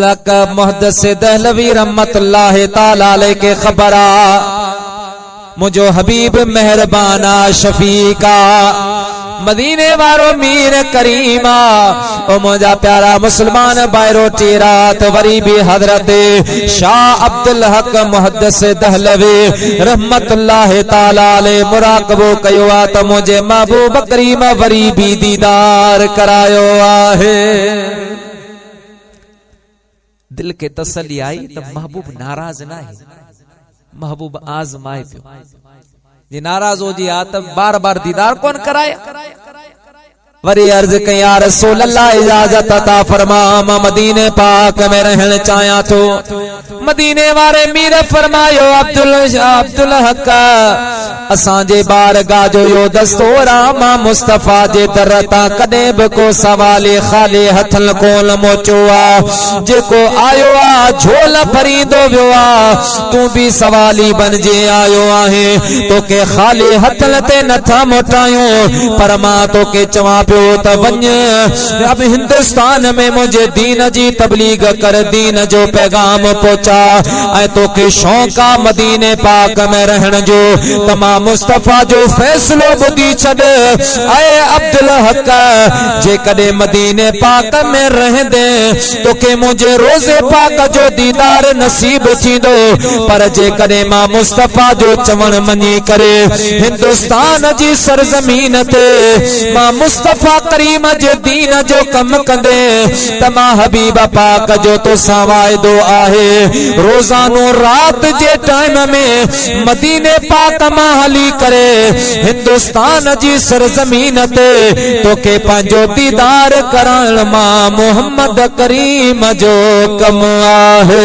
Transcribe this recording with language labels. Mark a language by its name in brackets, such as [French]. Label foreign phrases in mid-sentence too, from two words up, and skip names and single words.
[Sindhi] हक मुहद्दिस दहलवी [Arabic] رحمة الله تعالى عليه [Sindhi] के खबरा मुझो हबीब मेहरबाना शफीका मदीने वारो मीर करीमा ओ मुझा प्यारा मुसलमान बायरो रात वरी भी हजरत शाह अब्दुल हक मुहद्दिस दहलवी [Arabic] رحمة الله تعالى عليه [Sindhi] मुराक़बो कयो आ त मुझे महबूब करीम वरी भी दीदार करायो आहे दिल के तसल्ली आई तो महबूब नाराज ना है महबूब आजमाए पियो जे नाराज हो जी आ त बार बार दीदार कौन कराए वरी अर्ज कई [Arabic] يا رسول الله [Sindhi] इजाजत अता फरमा मां मदीने पाक में रहन चाहया तो मदीने वारे मीर फरमायो अब्दुल हक असां जे बारगाह जो यो दस्तूर मां मुस्तफा जे दरता कदे भी को सवाले खाली हथन कोल मोचो आ जेको आयो आ झोल भरींदो वियो आ तू भी सवाली बन जे आयो आहे तोके खाली हथन ते नथा मोटायूं पर मां तोके चवा पियो त वञ अब हिंदुस्तान में मुझे दीन जी तबलीग कर दीन जो पैगाम पहुंचा ऐ तोके शौक़ आ मदीने पाक में रहन जो तमाम मुस्तफा जो फैसलो बुधी छड़ ऐ अब्दुल हक जे कदे मदीने पाक में रहंदे तोके मुझे रोज़े पाक जो दीदार नसीब थींदो पर जे कदे मां मुस्तफा जो चवण मनी करे हिंदुस्तान जी सरजमीन ते मां मुस्तफा करीम जे दीन जो कम कंदे तमा हबीब पाक जो तो वायदो आहे रोजानो रात जे टाइम में मदीने पाक मां हली करे हिंदुस्तान जी सरजमीन ते तोके पंहिंजो दीदार करण मां मोहम्मद करीम जो कम आहे